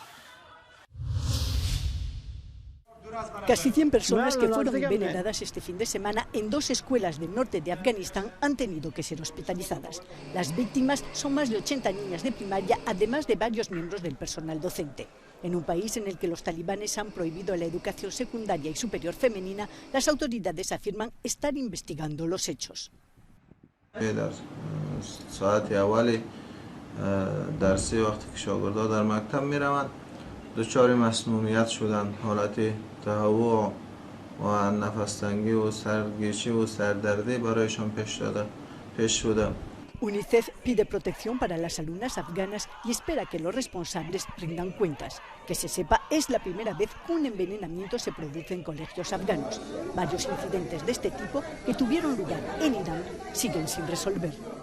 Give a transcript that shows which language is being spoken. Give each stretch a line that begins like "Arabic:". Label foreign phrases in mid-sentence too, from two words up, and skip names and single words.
Spanish: Casi 100 personas que fueron envenenadas este fin de semana en 2 escuelas del norte de Afganistán han tenido que ser hospitalizadas. Las víctimas son más de 80 niñas de primaria, además de varios miembros del personal docente. En un país en el que los talibanes han prohibido la educación secundaria y superior femenina, las autoridades afirman estar investigando los hechos.
Persian: در ساعت اولی درسی وقتی که شاگردها در مکتب میروند دچار مسمومیت شدن، حالت تهوع و نفس‌تنگی و سرگیچی و سردردی برایشان پیش شده.
Spanish: UNICEF pide protección para las alumnas afganas y espera que los responsables rindan cuentas. Que se sepa, es la primera vez que un envenenamiento se produce en colegios afganos. Varios incidentes de este tipo que tuvieron lugar en Irán siguen sin resolver.